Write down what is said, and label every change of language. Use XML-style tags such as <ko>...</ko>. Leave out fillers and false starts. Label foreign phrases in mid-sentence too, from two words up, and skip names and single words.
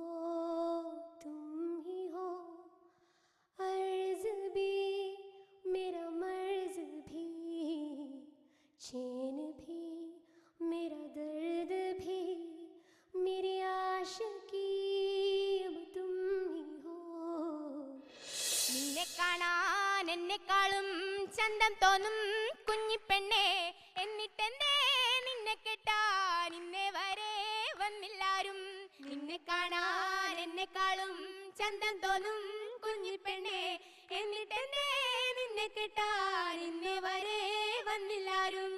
<hi>अर्ज भी मेरा मर्ज भी, चैन भी मेरा दर्द भी, मेरी आशिकी अब तुम ही हो.</hi> <ml>നിന്നെ കാണാൻ എന്നെക്കാളും ചന്തം തോന്നും കുഞ്ഞിപ്പെണ്ണെ, എന്നിട്ടെന്തേ നിന്നെ കെട്ടാൻ ഇന്നേ വരെ വന്നില്ലാരും. നിന്നെ കാണാൻ എന്നെക്കാളും ചന്തം തോന്നും കുഞ്ഞിപ്പെണ്ണെ, എന്നിട്ടെന്തേ നിന്നെ കെട്ടാൻ ഇന്നേ വരെ വന്നില്ലാരും.</ml>